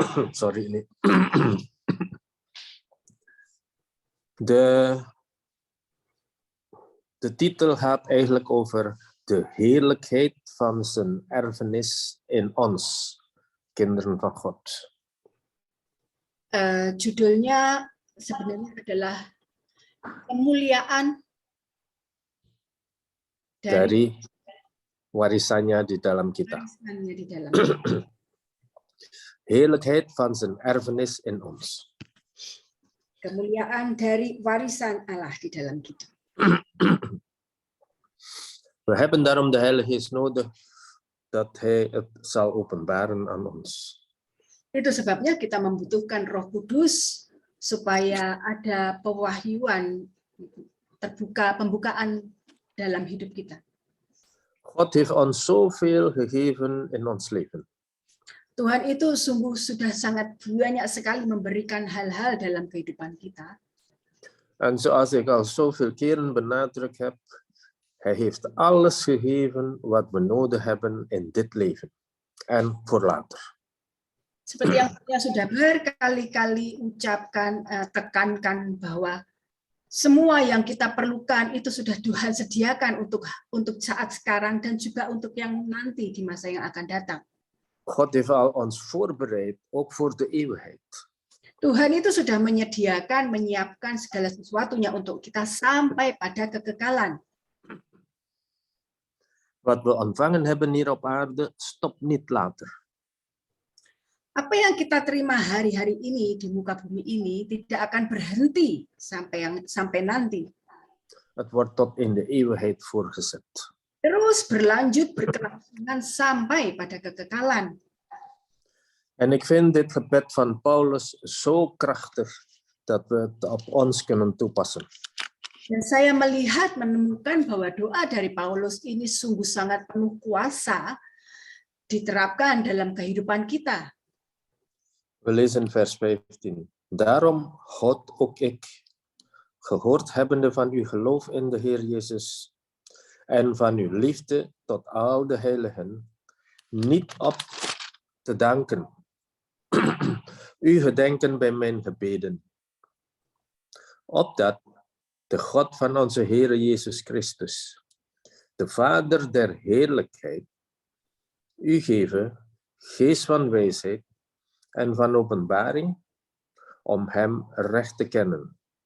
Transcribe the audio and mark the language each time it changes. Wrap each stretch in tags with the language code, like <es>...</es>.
<id>Sorry ini.</id> <nl>De titel gaat eigenlijk over de heerlijkheid van zijn erfenis in ons, kinderen van God.</nl> <id>Judulnya sebenarnya adalah kemuliaan dari warisannya di dalam kita. Warisannya di dalam.</id> <nl>Heerlijkheid van zijn erfenis in ons.</nl> <id>Kemuliaan dari warisan Allah di dalam kita.</id> <nl>We hebben daarom de Heilige Geest nodig dat Hij het zal openbaren aan ons.</nl> <id>Itu sebabnya kita membutuhkan Roh Kudus supaya ada pewahyuan, terbuka, pembukaan dalam hidup kita.</id> <nl>God heeft ons zoveel gegeven in ons leven.</nl> <id>Tuhan itu sungguh sudah sangat banyak sekali memberikan hal-hal dalam kehidupan kita.</id> <nl>En zoals ik al zoveel keren benadrukt heb, Hij heeft alles gegeven wat we nodig hebben in dit leven en voor later.</nl> <id>Seperti yang saya sudah berkali-kali ucapkan, tekankan bahwa semua yang kita perlukan itu sudah Tuhan sediakan untuk saat sekarang dan juga untuk yang nanti di masa yang akan datang.</id> <nl>God heeft al ons voorbereid, ook voor de eeuwigheid.</nl> <id>Tuhan itu sudah menyediakan, menyiapkan segala sesuatunya untuk kita sampai pada kekekalan.</id> <nl>Wat we ontvangen hebben hier op aarde, stopt niet later.</nl> <id>Apa yang kita terima hari-hari ini di muka bumi ini tidak akan berhenti sampai nanti.</id> <nl>Het wordt tot in de eeuwigheid voortgezet.</nl> <id>Terus berlanjut berkelangsungan sampai pada kekekalan.</id> <nl>En ik vind dit gebed van Paulus zo krachtig dat we het op ons kunnen toepassen.</nl> <id>Dan saya menemukan bahwa doa dari Paulus ini sungguh sangat penuh kuasa diterapkan dalam kehidupan kita.</id> <nl>We lezen vers 15. Daarom, God ook ik, gehoord hebbende van uw geloof in de Heer Jezus en van uw liefde tot al de heiligen, niet op te danken. U gedenken bij mijn gebeden. Opdat de God van onze Heer Jezus Christus, de Vader der heerlijkheid, u geven geest van wijsheid en van openbaring, om hem recht te kennen.</nl>